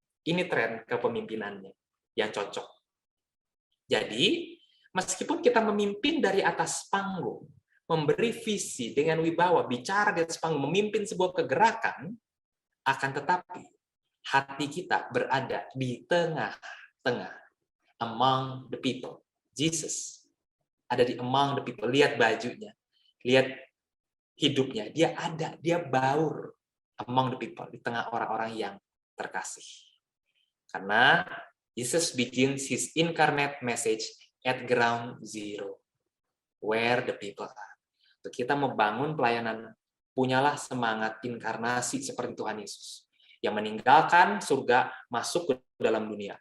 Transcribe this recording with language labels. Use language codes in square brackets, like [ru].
[id] Ini tren kepemimpinannya yang cocok. Jadi, meskipun kita memimpin dari atas panggung, memberi visi dengan wibawa, bicara di atas panggung, memimpin sebuah kegerakan, akan tetapi hati kita berada di tengah-tengah, [en] among the people. [id] Jesus ada di [en] among the people. [id] Lihat bajunya, lihat hidupnya, dia ada, dia baur [en] among the people, [id] di tengah orang-orang yang terkasih. Karena [en] Jesus begins his incarnate message at ground zero, where the people are. [id] Untuk kita membangun pelayanan, punyalah semangat inkarnasi seperti Tuhan Yesus, yang meninggalkan surga masuk ke dalam dunia.